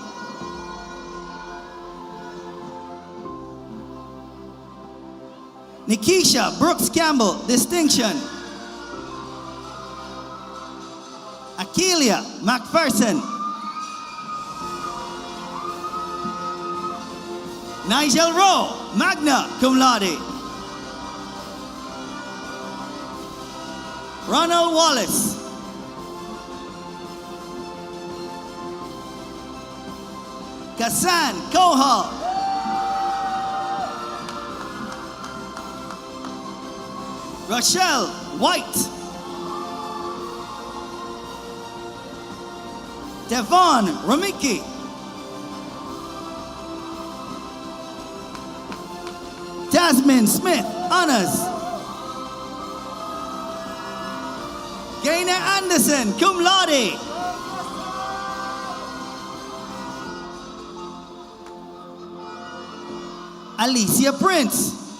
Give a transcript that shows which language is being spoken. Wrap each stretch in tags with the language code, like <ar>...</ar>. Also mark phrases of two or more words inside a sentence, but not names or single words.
<en>Nikisha Brooks Campbell, distinction. Akelia McPherson. Nigel Rowe,</en> <la>magna cum laude.</la> <en>Ronald Wallace. Kassan Kohal. Rochelle White. Devon Ramiki. Jasmine Smith, honors. Gaynor Anderson,</en> <la>cum laude.</la> <en>Alicia Prince.</en>